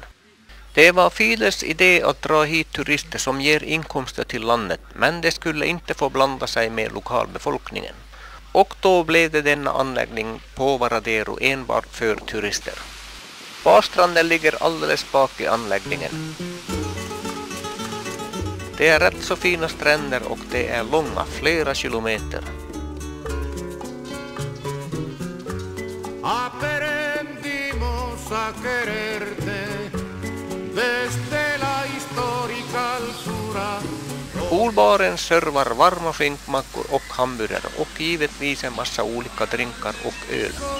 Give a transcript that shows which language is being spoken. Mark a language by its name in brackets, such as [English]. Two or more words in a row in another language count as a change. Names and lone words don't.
[Swedish] Det var Fides idé att dra hit turister som ger inkomster till landet, men det skulle inte få blanda sig med lokalbefolkningen. Och då blev det denna anläggning på Varadero enbart för turister. Badstranden ligger alldeles bak i anläggningen. Det är rätt så fina stränder och det är långa, flera kilometer. [Spanish] Aprendimos a quererte desde la histórica altura. [Swedish] Poolbaren servar varma skinkmackor och hamburgare och givetvis en massa olika drinkar och öl.